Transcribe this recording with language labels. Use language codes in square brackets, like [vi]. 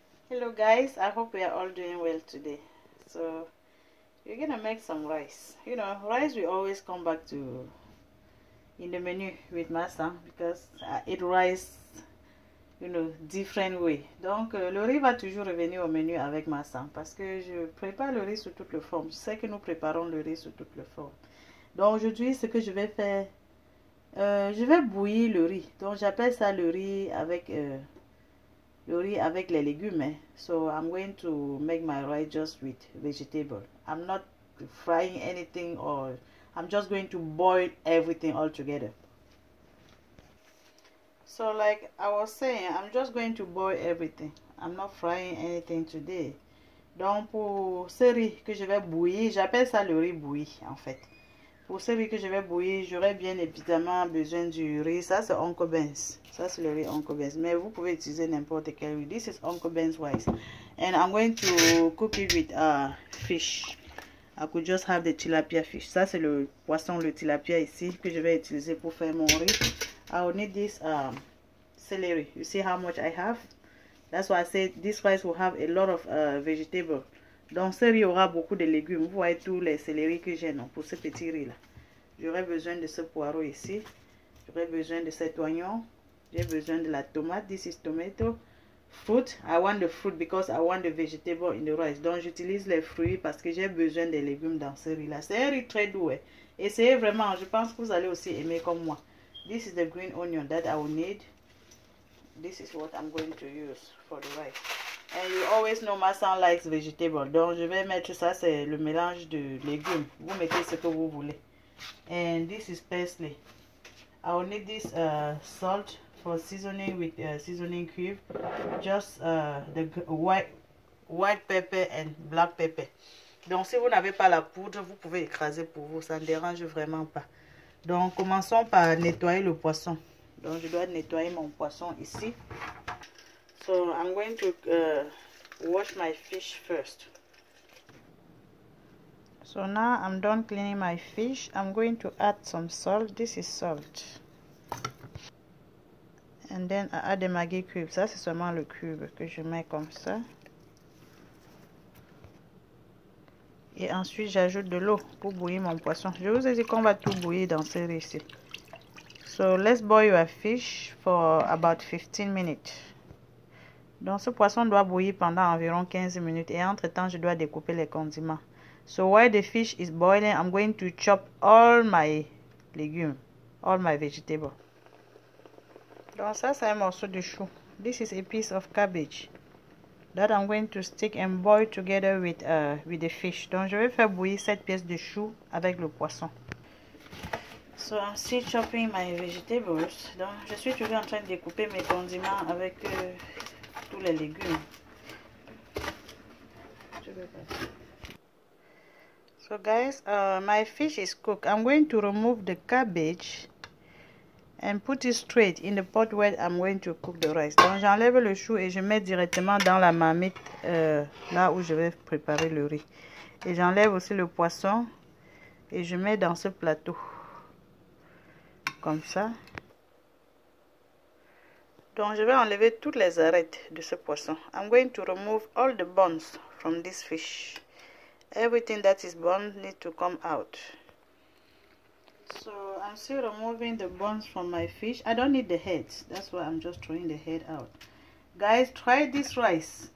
[en] Hello guys, I hope we are all doing well today. So we're gonna make some rice. You know, rice we always come back to in the menu with my son because I eat rice, you know, different way. [fr] Donc le riz va toujours revenir au menu avec ma son parce que je prépare le riz sous toutes les formes. Je sais que nous préparons le riz sous toutes les formes. Donc aujourd'hui, ce que je vais faire, je vais bouillir le riz. Donc j'appelle ça le riz avec les légumes. [en] So I'm going to make my rice just with vegetable. I'm not frying anything, or I'm just going to boil everything all together. So like I was saying, I'm just going to boil everything. I'm not frying anything today. [fr] Donc pour ce riz que je vais bouillir, j'appelle ça le riz bouilli en fait. Pour ce riz que je vais bouillir, j'aurai bien évidemment besoin du riz. Ça c'est Uncle Ben's. Ça c'est le riz Uncle Ben's. Mais vous pouvez utiliser n'importe quel riz. [en] This is Uncle Ben's rice. And I'm going to cook it with fish. I could just have the tilapia fish. [fr] Ça c'est le poisson, le tilapia ici que je vais utiliser pour faire mon riz. [en] I will need this celery. You see how much I have? That's why I said this rice will have a lot of vegetables. [fr] Donc ce riz aura beaucoup de légumes. Vous voyez tous les céleris que j'ai pour ce petit riz là. J'aurai besoin de ce poireau ici. J'aurai besoin de cet oignon. J'ai besoin de la tomate. [en] This is tomato. Fruit. I want the fruit because I want the vegetable in the rice. [fr] Donc j'utilise les fruits parce que j'ai besoin des légumes dans ce riz là. C'est un riz très doux. Essayez vraiment. Je pense que vous allez aussi aimer comme moi. [en] This is the green onion that I will need. This is what I'm going to use for the rice. And you always know my son likes vegetable. [fr] Donc je vais mettre ça, c'est le mélange de légumes. Vous mettez ce que vous voulez. [en] And this is parsley. I will need this salt for seasoning with seasoning cube. Just the white pepper and black pepper. [fr] Donc si vous n'avez pas la poudre, vous pouvez écraser pour vous. Ça ne dérange vraiment pas. Donc commençons par nettoyer le poisson. Donc je dois nettoyer mon poisson ici. [en] So I'm going to wash my fish first. So now I'm done cleaning my fish. I'm going to add some salt. This is salt. And then I add the Maggi cube. [fr] Ça c'est seulement le cube que je mets comme ça. Et ensuite j'ajoute de l'eau pour bouillir mon poisson. Je vous ai dit qu'on va tout bouillir dans ce riz ici. [en] So let's boil your fish for about 15 minutes. [fr] Donc ce poisson doit bouillir pendant environ 15 minutes et entre temps je dois découper les condiments. [en] So while the fish is boiling, I'm going to chop all my legumes, all my vegetables. [fr] Donc ça c'est un morceau de chou. [en] This is a piece of cabbage that I'm going to stick and boil together with the fish. [fr] Donc je vais faire bouillir cette pièce de chou avec le poisson. [en] So I'm still chopping my vegetables. [fr] Donc je suis toujours en train de découper mes condiments avec tous les légumes. [en] So guys, my fish is cooked. I'm going to remove the cabbage and put it straight in the pot where I'm going to cook the rice. [fr] Donc j'enlève le chou et je mets directement dans la marmite là où je vais préparer le riz. Et j'enlève aussi le poisson et je mets dans ce plateau. Comme ça. Donc je vais enlever toutes les arêtes de ce poisson. [en] I'm going to remove all the bones from this fish. Everything that is bone need to come out. So I'm still removing the bones from my fish. I don't need the heads. That's why I'm just throwing the head out. Guys, try this rice.